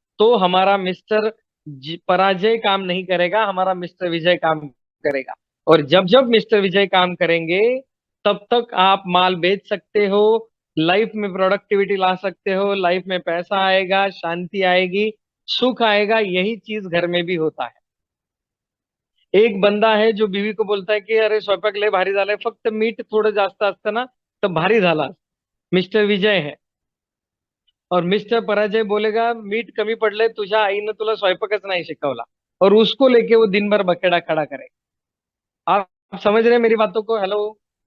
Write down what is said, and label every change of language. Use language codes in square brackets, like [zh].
[hi] तो हमारा मिस्टर पराजय काम नहीं करेगा, हमारा मिस्टर विजय काम करेगा। और जब जब मिस्टर विजय काम करेंगे, तब तक आप माल बेच सकते हो, लाइफ में प्रोडक्टिविटी ला सकते हो, लाइफ में पैसा आएगा, शांति आएगी, सुख आएगा। यही चीज घर में भी होता है। एक बंदा है जो बीवी को बोलता है कि [mr] अरे स्वयंपाक लय भारी झालाय, फक्त मीठ थोडं जास्त असतं ना तर भारी झाला असता. [hi] मिस्टर विजय है। और मिस्टर पराजय बोलेगा [mr] मीठ कमी पडलंय, तुझ्या आईनं तुला स्वयंपाकच नाही शिकवला, [hi] और उसको लेके वो दिन भर बकेड़ा खड़ा करेगा। आप समझ रहे हैं मेरी बातों को? हेलो।